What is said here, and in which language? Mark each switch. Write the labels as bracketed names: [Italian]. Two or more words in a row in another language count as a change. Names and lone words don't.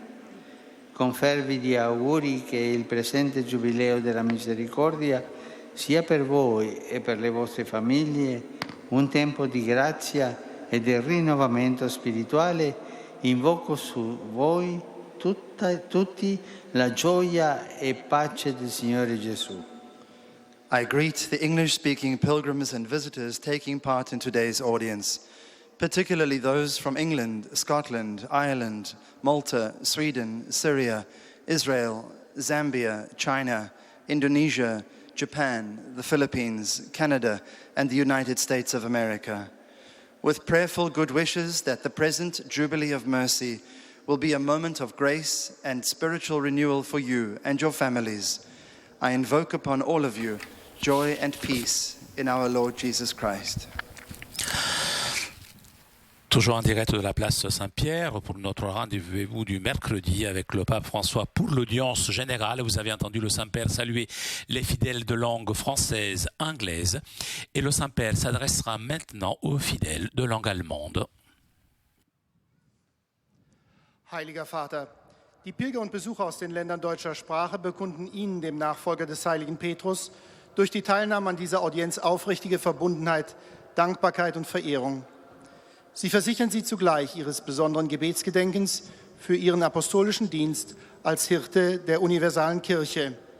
[Italian] Con fervidi auguri che il presente Giubileo della Misericordia sia per voi e per le vostre famiglie un tempo di grazia e del rinnovamento spirituale, invoco su voi tutti la gioia e pace del Signore Gesù. [English] I greet the English-speaking pilgrims and visitors taking part in today's audience, particularly those from England, Scotland, Ireland, Malta, Sweden, Syria, Israel, Zambia, China, Indonesia, Japan, the Philippines, Canada, and the United States of America. With prayerful good wishes that the present Jubilee of Mercy will be a moment of grace and spiritual renewal for you and your families, I invoke upon all of you joy and peace in our Lord Jesus Christ. [French] Toujours en direct de la place Saint-Pierre pour notre rendez-vous du mercredi avec le pape François pour l'audience générale. Vous avez entendu le Saint-Père saluer les fidèles de langue française, anglaise. Et le Saint-Père s'adressera maintenant aux fidèles de langue allemande. [German] Heiliger Vater, die Pilger und Besucher aus den Ländern deutscher Sprache bekunden Ihnen, dem Nachfolger des heiligen Petrus, durch die Teilnahme an dieser Audienz aufrichtige Verbundenheit, Dankbarkeit und Verehrung. Sie versichern Sie zugleich Ihres besonderen Gebetsgedenkens für Ihren apostolischen Dienst als Hirte der universalen Kirche.